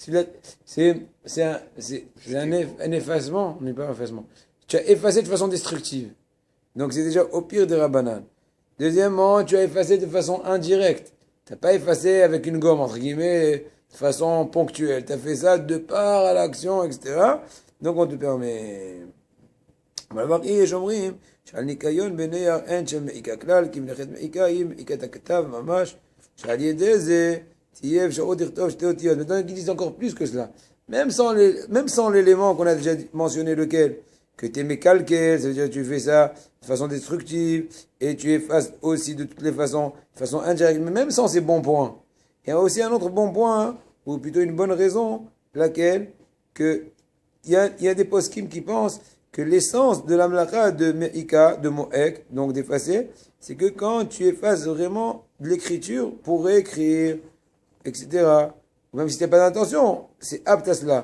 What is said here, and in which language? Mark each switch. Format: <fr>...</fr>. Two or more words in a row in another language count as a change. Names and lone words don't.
<fr>Un effacement, on n'est pas un effacement. Tu as effacé de façon destructive. Donc c'est déjà au pire des rabbanan. Deuxièmement, tu as effacé de façon indirecte. Tu n'as pas effacé avec une gomme, entre guillemets, de façon ponctuelle. Tu as fait ça de part à l'action, etc. Donc on te permet.</fr> <he>אבל יש אומרים שעל ניקיון בנר אין שם מעיקה כלל, כי מלאכת מעיקה היא מעיקת הכתב ממש, שעל ידי זה תהיה אפשרות לכתוב שתי אותיות.</he> <fr>Maintenant, ils disent encore plus que cela. Même sans l'élément qu'on a déjà mentionné, lequel, que tu es mécalqué, ça veut dire que tu fais ça de façon destructive, et tu effaces aussi de toutes les façons, de façon indirecte, mais même sans ces bons points. Il y a aussi un autre bon point, ou plutôt une bonne raison, laquelle, que il y a des poskim qui pensent que l'essence de la mlaka de Me'ika, de Mo'ek, donc d'effacer, c'est que quand tu effaces vraiment de l'écriture pour réécrire, etc., même si tu n'as pas d'intention, c'est apte à cela.</fr>